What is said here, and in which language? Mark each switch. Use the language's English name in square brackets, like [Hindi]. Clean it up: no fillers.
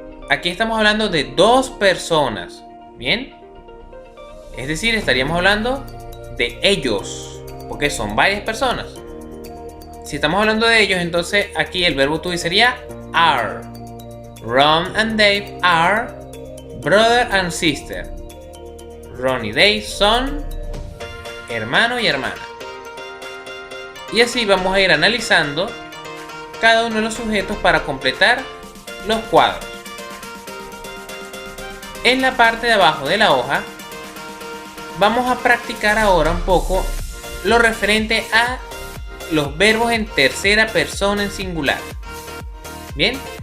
[Spanish] Aquí estamos hablando de dos personas, ¿bien? Es decir, estaríamos hablando de ellos, porque son varias personas. Si estamos hablando de ellos, entonces aquí el verbo to be sería are. [English] Ron and Dave are brother and sister. [Spanish] Ron y Dave son hermano y hermana. Y así vamos a ir analizando cada uno de los sujetos para completar los cuadros. En la parte de abajo de la hoja vamos a practicar ahora un poco lo referente a los verbos en tercera persona en singular. Bien,